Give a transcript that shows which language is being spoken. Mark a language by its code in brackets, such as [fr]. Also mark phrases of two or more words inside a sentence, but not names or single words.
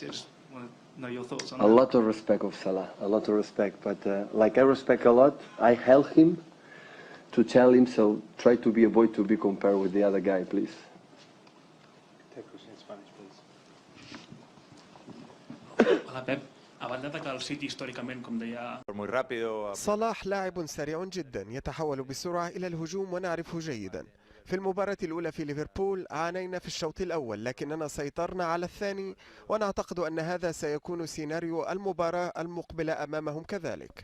[en] I just want to know your thoughts on that. A lot of respect of Salah, a lot of respect. But like I respect a lot, I help him to tell him, so try to be avoid to be compared with the other guy, please. Take question in Spanish, please. [es] Hola, Pep. [ca] A banda ataca el City històricament, com deia. [ar] صلاح لاعب سريع جدا يتحول بسرعة إلى الهجوم ونعرفه جيدا. في المباراة الأولى في ليفربول عانينا في الشوط الأول، لكننا سيطرنا على الثاني، ونعتقد أن هذا سيكون سيناريو المباراة المقبلة أمامهم كذلك.